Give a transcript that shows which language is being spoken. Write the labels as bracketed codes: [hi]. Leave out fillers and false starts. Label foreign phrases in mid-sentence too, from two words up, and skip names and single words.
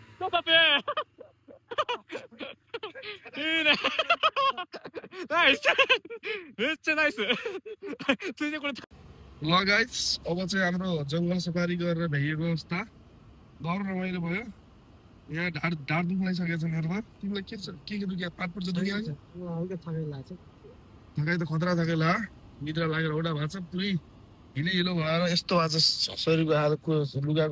[ja] タプいいねナイスめっちゃナイスついでこれ [ne] ल गाइस अब चाहिँ हाम्रो जङ्गल सफारी गरेर भ्याइएको अवस्था डर रमाइलो भयो यहाँ ढाड दुख्न लागिसकेको छ मेरो त तिमीलाई के दुख्यो पात पर्छ दुख्यो हल्का थकाइ लाग्छ थकाइ त खतरा थकाइ ला निद्रा लागेर उडा भएको छ पुरै हिलो भएर यस्तो भएको छ शरीरको हालको लुगाको